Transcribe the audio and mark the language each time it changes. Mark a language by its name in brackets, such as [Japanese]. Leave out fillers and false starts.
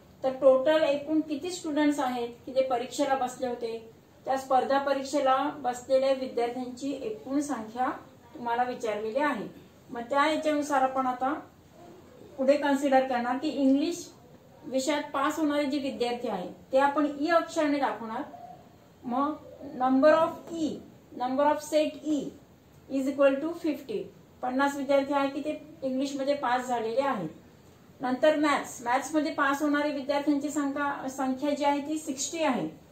[Marathi] तर टोटल एकूण किती स्टुडंट्स आहेत की जे परीक्षेला बसले होते? त्या स्पर्धा परीक्षेला बसलेल्या विद्यार्थ्यांची एकूण संख्या तुम्हाला विचारलेली आहे. मग त्या याच्यानुसार आपण आता पुढे कन्सिडर करणार की इंग्लिश विषयात पास होणारे जे विद्यार्थी आहेत ते आपण ई अक्षराने दाखवणार. मग [English] Number of set E is equal to 50. [Marathi] 50 विद्यार्थी आहेत की ते इंग्लिश मध्ये पास झालेले आहेत. नंतर मॅथ्स मध्ये पास होणारे विद्यार्थ्यांची संख्या जी आहे ती 60 आहे.